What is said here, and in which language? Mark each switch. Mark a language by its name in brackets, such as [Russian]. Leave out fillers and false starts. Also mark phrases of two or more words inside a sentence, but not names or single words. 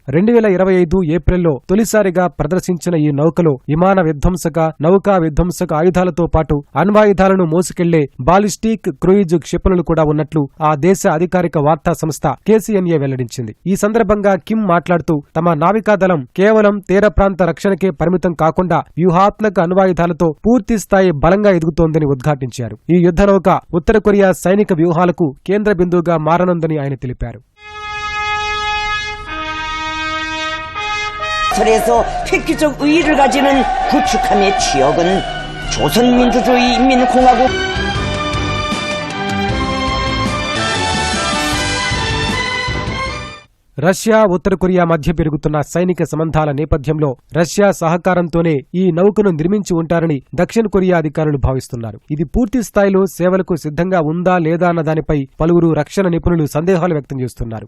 [Telugu] 2025 ఏప్రిల్లో తొలిసారిగా ప్రదర్శించిన ఈ నౌకలో విమాన విధ్వంసక, నౌకా విధ్వంసక ఆయుధాలతో పాటు అణ్వాయుధాలను మోసుకెళ్లే [English] ballistic cruise [Telugu] క్షిపణులు కూడా ఉన్నట్లు ఆ దేశ అధికారిక వార్తా సంస్థ KCNA వెల్లడించింది. ఈ సందర్భంగా కిమ్ మాట్లాడుతూ తమ నావికాదళం కేవలం తీర ప్రాంత రక్షణకే పరిమితం కాకుండా వ్యూహాత్మక అణ్వాయుధాలతో పూర్తి స్థాయి బలంగా ఎదుగుతోందని ఉద్ఘాటించారు. ఈ యుద్ధ నౌక ఉత్తర కొరియా సైనిక వ్యూహాలకు కేంద్ర బిందువుగా మారనుందని ఆయన తెలిపారు. [Korean] 그래서 획기적 의의를 가지는 구축함의 지역은 조선민주주의 인민공화국 [Telugu] రష్యా ఉత్తర కొరియా మధ్య పెరుగుతున్న సైనిక సంబంధాల నేపథ్యంలో రష్యా సహకారంతోనే ఈ నౌకను నిర్మించి ఉంటారని దక్షిణ కొరియా అధికారులు భావిస్తున్నారు. ఇది పూర్తి స్థాయిలో సేవలకు సిద్ధంగా ఉందా లేదా అన్న దానిపై పలువురు రక్షణ నిపుణులు సందేహాలు వ్యక్తం చేస్తున్నారు.